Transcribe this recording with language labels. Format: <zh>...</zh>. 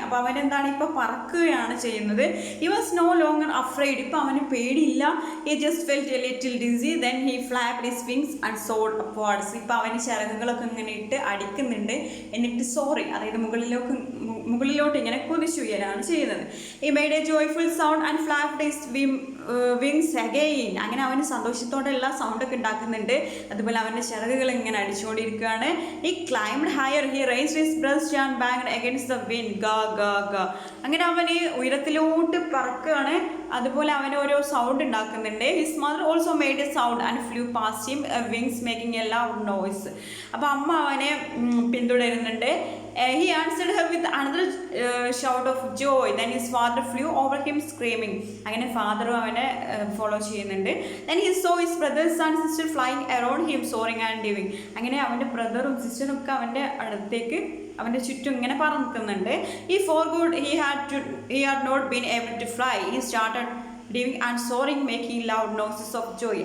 <ml>അപ്പോൾ അവൻ എന്താണ്, ഇപ്പോൾ പറക്കുകയാണ് ചെയ്യുന്നത്.</ml> <en>he was no longer afraid.</en> <ml>ഇപ്പോൾ അവന് പേടിയില്ല.</ml> <en>he just felt a little dizzy. then he flapped his wings and soared upwards.</en> <ml>ഇപ്പോൾ അവന് ചിറകുകളൊക്കെ ഇങ്ങനെ ഇട്ട് അടിക്കുന്നുണ്ട്. എന്നിട്ട് അതായത് മുകളിലോട്ട് ഇങ്ങനെ കുതിച്ചുയരാണ് ചെയ്യുന്നത്.</ml> <en>he made a joyful sound and flapped his wings again.</en> <ml>അങ്ങനെ അവന് സന്തോഷത്തോടെയുള്ള സൗണ്ടൊക്കെ ഉണ്ടാക്കുന്നുണ്ട്. അതുപോലെ അവൻ്റെ ചിറകുകൾ ഇങ്ങനെ അടിച്ചുകൊണ്ടിരിക്കുകയാണ്.</ml> <en>he climbed higher. He raised his breast and banged against the wind. Ga ga ga.</en> <ml>അങ്ങനെ അവന് ഉയരത്തിലോട്ട് പറക്കുകയാണ്. അതുപോലെ അവൻ ഓരോ സൗണ്ട് ഉണ്ടാക്കുന്നുണ്ട്.</ml> <en>His mother also made a sound and flew past him, wings making a loud noise.</en> <ml>അപ്പോൾ അമ്മ അവനെ പിന്തുടരുന്നുണ്ട്.</ml> <en>He answered her with another shout of joy. Then his father flew over him screaming.</en> <ml>അങ്ങനെ ഫാദറും അവനെ follow ചെയ്യുന്നുണ്ട്.</ml> <en>Then he saw his brothers and sisters flying around him, soaring and diving.</en> <ml>അങ്ങനെ അവൻ്റെ ബ്രദറും സിസ്റ്ററും ഒക്കെ അവൻ്റെ അടുത്തേക്ക് അവൻ്റെ ചുറ്റും ഇങ്ങനെ പറക്കുന്നുണ്ട്.</ml> <en>He forgot he had not been able to fly. He started diving and soaring, making loud noises of joy.</en>